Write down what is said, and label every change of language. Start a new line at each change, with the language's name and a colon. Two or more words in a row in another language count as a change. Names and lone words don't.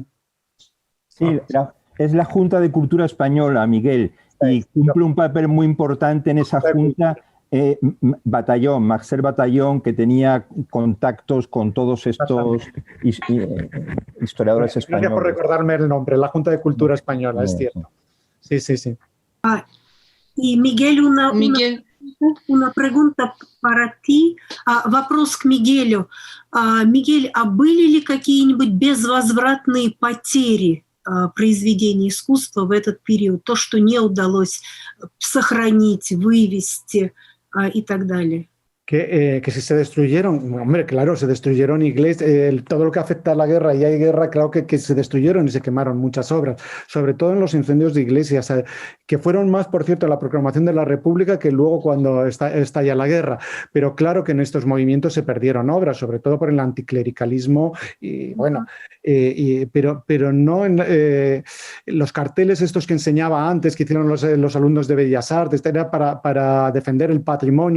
Spanish: Sí, es la Junta de Cultura Española, Miguel, y cumple un papel muy importante en esa junta Marcel Batallón, que tenía contactos con todos estos historiadores españoles. Gracias por recordarme el nombre, la Junta de Cultura Española, es cierto. Sí, sí, sí. Y Miguel, una pregunta para ti,
Russian: вопрос к Мигелю. Мигель, а были ли какие-нибудь безвозвратные потери произведений искусства в этот период? То, что не удалось сохранить, вывести и так далее?
Spanish: Que si se destruyeron, hombre, claro, se destruyeron iglesias, todo lo que afecta a la guerra, y hay guerra, claro que se destruyeron y se quemaron muchas obras, sobre todo en los incendios de iglesias, que fueron más, por cierto, la proclamación de la República que luego cuando estalla la guerra. Pero claro que en estos movimientos se perdieron obras, sobre todo por el anticlericalismo, y bueno, pero no en los carteles estos que enseñaba antes, que hicieron los alumnos de Bellas Artes, era para defender el patrimonio.